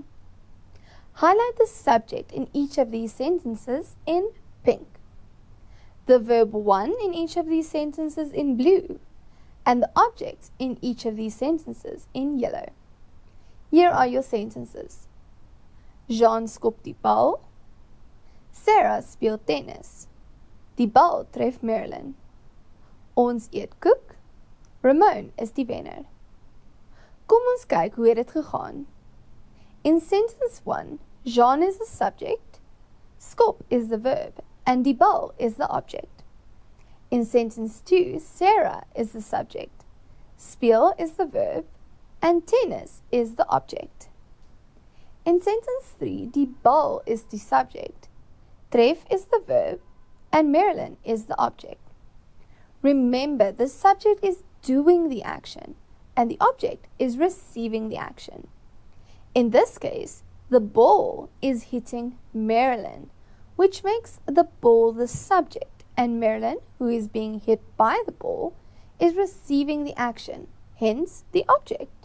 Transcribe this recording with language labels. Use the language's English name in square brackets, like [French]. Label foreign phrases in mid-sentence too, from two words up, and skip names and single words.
[English] Highlight the subject in each of these sentences in pink, the verb 1 in each of these sentences in blue, and the object in each of these sentences in yellow. Here are your sentences. [Afrikaans] Jean skop die bal. Sarah speel tennis. Die bal tref Marilyn. Ons eet koek. Ramon is die wenner. Kom ons kyk hoe het dit gegaan. [English] In sentence 1, Jean is the subject, skop is the verb, and [Afrikaans] die bal [English] is the object. In sentence 2, Sarah is the subject, speel is the verb, and tennis is the object. In sentence 3, [Afrikaans] die bal [English] is the subject, tref is the verb, and Marilyn is the object. Remember, the subject is doing the action, and the object is receiving the action. In this case, the ball is hitting Marilyn, which makes the ball the subject, and Marilyn, who is being hit by the ball, is receiving the action, hence the object.